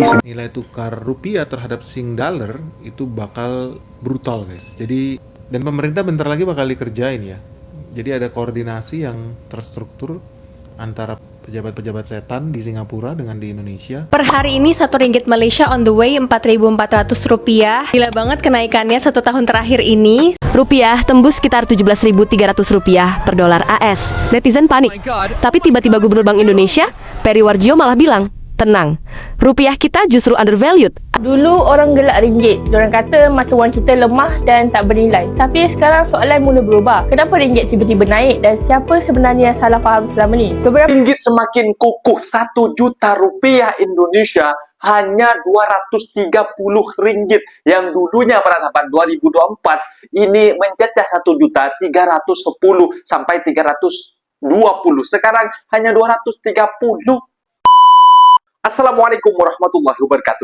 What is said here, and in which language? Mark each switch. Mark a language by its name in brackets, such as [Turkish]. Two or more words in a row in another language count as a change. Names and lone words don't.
[Indonesian] Nilai tukar rupiah terhadap Sing dollar itu bakal brutal, guys. Jadi, dan pemerintah bentar lagi bakal dikerjain ya. Jadi ada koordinasi yang terstruktur antara pejabat-pejabat setan di Singapura dengan di Indonesia. Per hari ini RM1 Malaysia [English] on the way [Indonesian] Rp4.400. Gila banget kenaikannya 1 tahun terakhir ini. Rupiah tembus sekitar Rp17.300 per dolar AS. Netizen panik. Tapi tiba-tiba Gubernur Bank Indonesia, Peri Warjio malah bilang, tenang, rupiah kita justru undervalued. [Malay] Dulu orang gelak ringgit. Diorang kata mata wang kita lemah dan tak bernilai. Tapi sekarang soalan mula berubah. Kenapa ringgit tiba-tiba naik dan siapa sebenarnya yang salah faham selama ni? Ringgit semakin kukuh. 1 juta rupiah Indonesia hanya Rp230. Yang dulunya pada saat 2024 ini mencecah 1.310 sampai 320. Sekarang hanya 230. [Arabic] السلام عليكم ورحمة الله وبركاته.